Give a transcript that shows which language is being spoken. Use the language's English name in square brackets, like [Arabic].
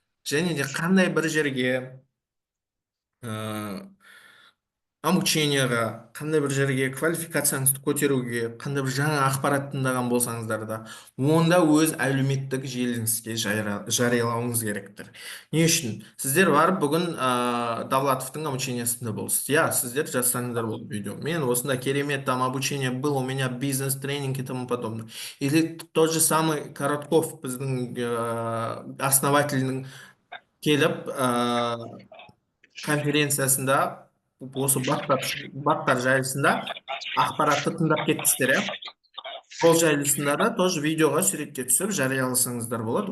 [Kazakh] Және де қандай бір жерге обученияға, қандай бір жерге квалификацияңызды көтеруге, қандай бір жаңа ақпарат тыңдаған болсаңыздар да, онда өз әлеуметтік желіңізге жариялауыңыз керектір. Не үшін? Сіздер барып бүгін Давлатовтың обучениясында болсыз. Я, сіздер жазсаңыздар болды видео. Мен осында керемет [Russian] там обучение был, у меня бизнес, тренинг и тому подобное. Или тот же самый [Kazakh] Коротков, біздің основательдің келіп конференциясында осы баттар жайлысында ақпаратты тыңдап кеттіңіздер, иә? Сол жайлысында да тоже видеоға суретке түсіп жарияласаңыздар болады.